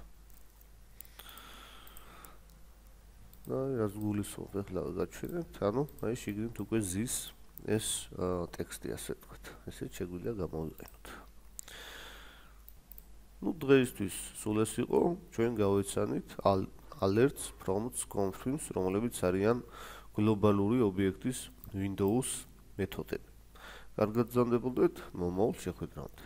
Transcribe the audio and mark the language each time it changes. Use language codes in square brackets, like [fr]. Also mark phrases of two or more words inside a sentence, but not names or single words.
[ka] და რას გულისხმობ, ახლა გაჩვენებთ, ანუ აი შიგნით უკვე ზის ეს ტექსტი, ასე ვთქვათ. ესე შეგვიძლია გამოვიყენოთ. ნუ დღეისთვის სულ ეს იყო, ჩვენ გავეცანით [en] alerts, prompts, confirms, [ka] რომლებიც არიან გლობალური ობიექტის Windows მეთოდები. კარგად გზავნებოდეთ მომავალ შეხვედრამდე.